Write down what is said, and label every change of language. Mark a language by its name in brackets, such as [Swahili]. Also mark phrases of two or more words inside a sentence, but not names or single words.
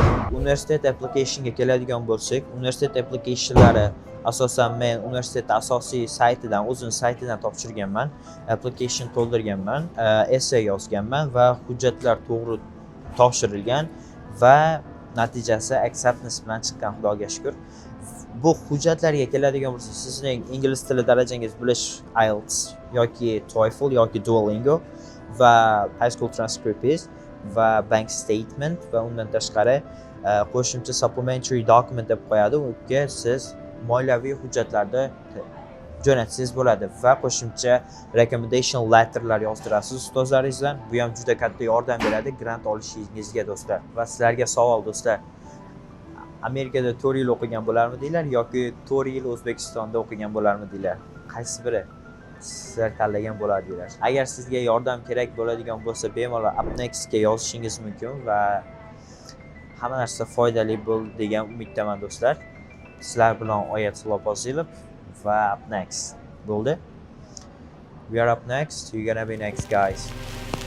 [Uzbek] Universitet applicationga keladigan bo'lsak, universitet applicationlari asosan men universitet asosiy saytidan, o'zining saytidan topshirganman, application to'ldirganman, essay yozganman va hujjatlar to'g'ri topshirilgan va natijasi acceptance bilan chiqqan, Xudoga shukr. Bu hujjatlarga keladigan bo'lsa, sizning ingliz tili darajangiz bilish IELTS yoki TOEFL yoki Duolingo va [English] high school transcript [Uzbek] va [English] bank statement [Uzbek] va undan tashqari qo'shimcha [English] supplementary document [Uzbek] deb qo'yadi. Unga siz moliyaviy hujjatlarni jo'natsangiz bo'ladi va qo'shimcha [English] recommendation letterlar [Uzbek] yozdirasiz ustozlaringizdan. Bu ham juda katta yordam beradi grant olishingizga do'stlar. Va sizlarga savol do'stlar. Amerikada 4 yil o'qigan bo'larmidinglar yoki 4 yil O'zbekistonda o'qigan bo'larmidinglar? Qaysi biri sizlar tanlagan bo'lardinglar? Agar sizga yordam kerak bo'ladigan bo'lsa, bemalol Upnext ga yozishingiz mumkin va hamma narsa foydali bo'ldi degan umiddaman do'stlar. Sizlar bilan Oyat Lopozilov va Upnext bo'ldi. [English] We are up next. You're gonna be next, guys.